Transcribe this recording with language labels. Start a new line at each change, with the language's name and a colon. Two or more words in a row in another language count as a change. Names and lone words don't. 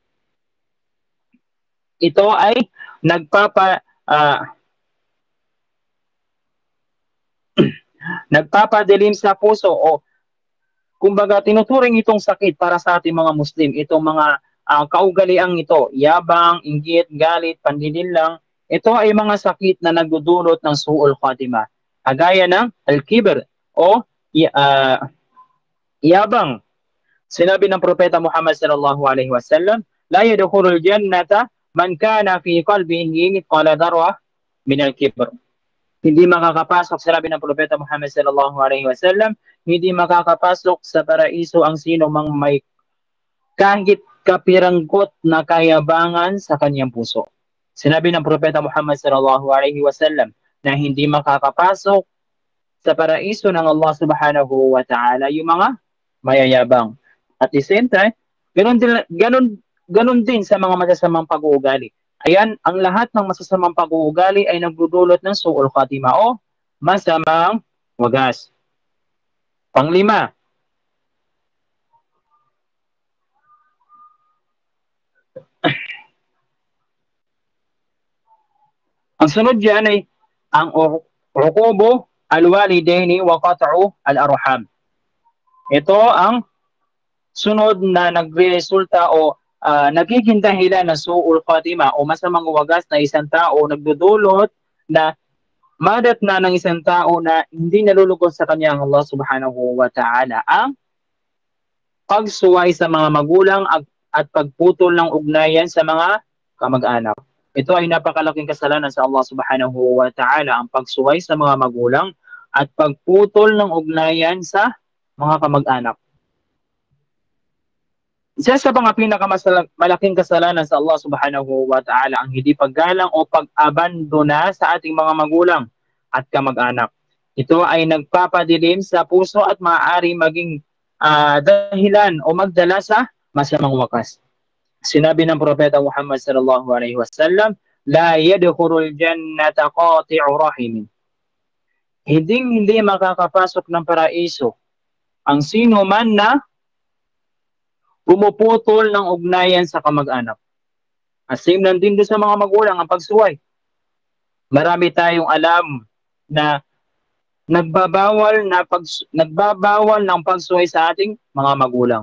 Filipino: Ito ay nagpapadilim sa puso o kumbaga tinuturing itong sakit para sa ating mga Muslim, itong mga kaugaliang ito, yabang, inggit, galit, panlilinlang. Ito ay mga sakit na nagdudulot ng
Arabic: سوء الخاتمة.
Filipino: Kagaya ng al-kibr o yabang. Sinabi ng Propeta Muhammad
Arabic: صلى الله عليه وسلم، لا يدخل الجنة من كان في قلبه مثقال ذرة من الكبر.
Filipino: Hindi makakapasok, sinabi ng Propeta Muhammad
Arabic: صلى الله عليه وسلم,
Filipino: hindi makakapasok sa paraiso ang sino mang may kahit kapiranggot na kayabangan sa kanyang puso. Sinabi ng Propeta Muhammad
Arabic: صلى الله عليه وسلم
Filipino: na hindi makakapasok sa paraiso ng Allah
Arabic: سبحانه وتعالى
Filipino: yung mga mayayabang.
English: At the same time,
Filipino: ganun din sa mga masasamang pag-uugali. Ayan, ang lahat ng masasamang pag-uugali ay nagdudulot ng
Arabic: سوء الخاتمة
Filipino: o masamang wagas. Panglima, ang sunod diyan ay ang
Arabic: عقوق الوالدين وقطع الأرحام.
Filipino: Ito ang sunod na nagresulta o nagiging dahilan ng
Arabic: سوء الخاتمة
Filipino: o masamang wagas na isang tao, nagdudulot na madatna ng isang tao na hindi nalulugod sa kanyang Allah
Arabic: سبحانه وتعالى
Filipino: ang pagsuway sa mga magulang at pagputol ng ugnayan sa mga kamag-anak. Ito ay napakalaking kasalanan sa Allah
Arabic: سبحانه وتعالى,
Filipino: ang pagsuway sa mga magulang at pagputol ng ugnayan sa mga kamag-anak. Isa sa mga pinakamalaking kasalanan sa Allah
Arabic: سبحانه وتعالى
Filipino: ang hindi paggalang o pag-abandona sa ating mga magulang at kamag-anak. Ito ay nagpapadilim sa puso at maaari maging dahilan o magdala sa masamang wakas. Sinabi ng Propeta Muhammad
Arabic: صلى الله عليه وسلم، لا يدخل الجنة قاطع رحم.
Filipino: Hindi makakapasok ng paraiso ang sino man na pumuputol ng ugnayan sa kamag-anak. Same lang din doon sa mga magulang ang pagsuway. Marami tayong alam na nagbabawal ng pagsuway sa ating mga magulang.